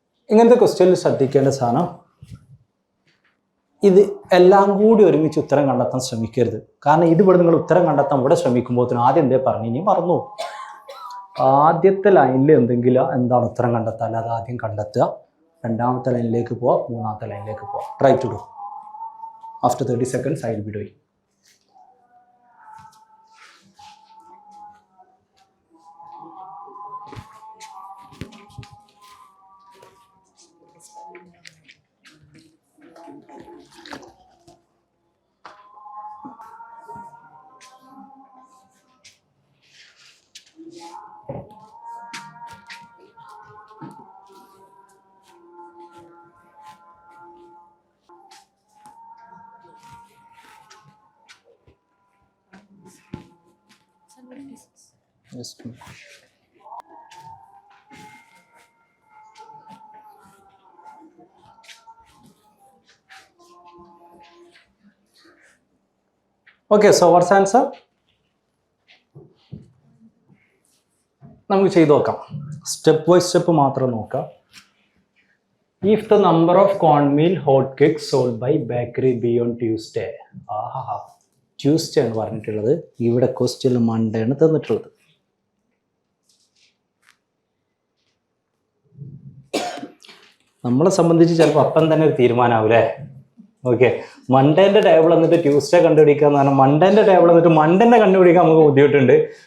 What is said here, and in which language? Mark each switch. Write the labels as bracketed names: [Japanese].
[Malayalam] ഇങ്ങനത്തെ ക്വസ്റ്റ്യനിൽ ശ്രദ്ധിക്കേണ്ട സാധനം, ഇത് എല്ലാം കൂടി ഒരുമിച്ച് ഉത്തരം കണ്ടെത്താൻ ശ്രമിക്കരുത്. കാരണം ഇതിവിടെ നിങ്ങൾ ഉത്തരം കണ്ടെത്താൻ ഇവിടെ ശ്രമിക്കുമ്പോഴത്തേനും ആദ്യം എന്തേ പറഞ്ഞു, ഇനി മറന്നു. ആദ്യത്തെ ലൈനിൽ എന്താണ് ഉത്തരം കണ്ടെത്താൻ, അത് ആദ്യം കണ്ടെത്തുക. രണ്ടാമത്തെ ലൈനിലേക്ക് പോവുക, മൂന്നാമത്തെ ലൈനിലേക്ക് പോവുക. [English] Try to do. After 30 seconds I will be doing. Yes. Okay, so what's the answer? [Malayalam] നമുക്ക് ചെയ്ത് നോക്കാം. സ്റ്റെപ്പ് ബൈ സ്റ്റെപ്പ് മാത്രം നോക്കാം. [English] If the number of cornmeal hotcakes sold by bakery B on Tuesday. [Malayalam] Aaha, Tuesday ആണ് പറഞ്ഞിട്ടുള്ളത്. ഇവിടെ question Monday ആണ് തന്നിട്ടുള്ളത്. നമ്മളെ സംബന്ധിച്ച് ചിലപ്പോൾ അപ്പം തന്നെ ഒരു തീരുമാനമാവൂലേ. ഓക്കെ, മൺഡേന്റെ ടേബിൾ എന്നിട്ട് ട്യൂസ്ഡേ കണ്ടുപിടിക്കുക എന്ന് പറഞ്ഞാൽ മൺഡേന്റെ ടേബിൾ എന്നിട്ട് മൺഡേന്റെ കണ്ടുപിടിക്കാൻ നമുക്ക് ബുദ്ധിമുട്ടുണ്ട്.